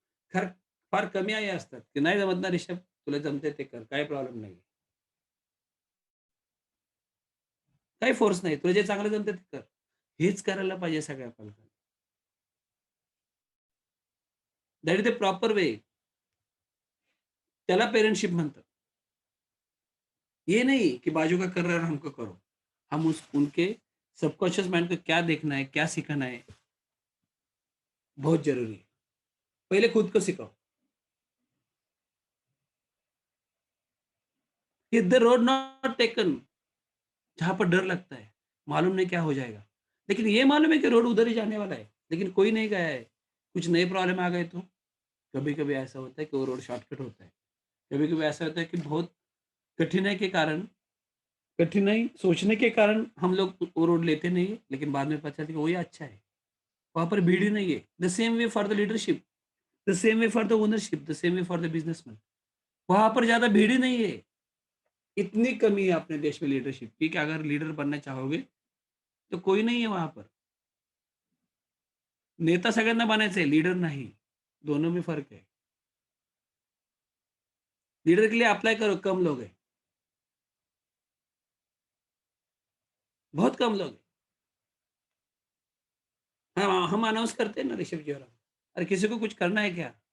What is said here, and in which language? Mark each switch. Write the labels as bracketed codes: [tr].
[mr] खरं फार कमी आई असतात, की "नाही जमत ना रिषभ, तुला जमतंय ते कर. काही प्रॉब्लेम नाही." काही फोर्स नाही. तुला जे चांगलं जमतं ते कर. हेच करायला पाहिजे सगळ्या पालकांनी. [en] That is the proper way. [mr] त्याला पेरेंटशिप म्हणतात. [hi] ये नहीं कि बाजू का कर रहा है और हमको करो. हम उस उनके सबकॉन्शियस माइंड को क्या देखना है, क्या सिखाना है, बहुत ज़रूरी है. पहले खुद को सिखाओ. [en] Hit the road not taken. [hi] जहाँ पर डर लगता है, मालूम नहीं क्या हो जाएगा. लेकिन ये मालूम है कि रोड उधर ही जाने वाला है, लेकिन कोई नहीं गया है. कुछ नए प्रॉब्लम आ गए तो? कभी-कभी ऐसा होता है कि वो रोड शॉर्टकट होता है. कभी-कभी ऐसा होता है कि बहुत कठिनाई के कारण कठिनाई सोचने के कारण हम लोग वो रोड लेते नहीं है, लेकिन बाद में पता चलता है कि वही अच्छा है. वहाँ पर भीड़ ही नहीं है. [en] The same way for the leadership, the same way for the ownership, the same way for the businessman. [hi] वहाँ पर ज़्यादा भीड़ ही नहीं है. इतनी कमी है अपने देश में लीडरशिप की कि अगर लीडर बनना चाहोगे, तो कोई नहीं है वहाँ पर. [mr] नेता सगळ्यांना बनायचं आहे, लीडर नाही. [hi] दोनों में फ़र्क है. लीडर के लिए अप्लाई करो, कम लोग हैं, बहुत कम लोग हैं. हाँ, हम अनाउंस करते हैं ना ऋषभ जी और हम. अरे किसी को कुछ करना है क्या?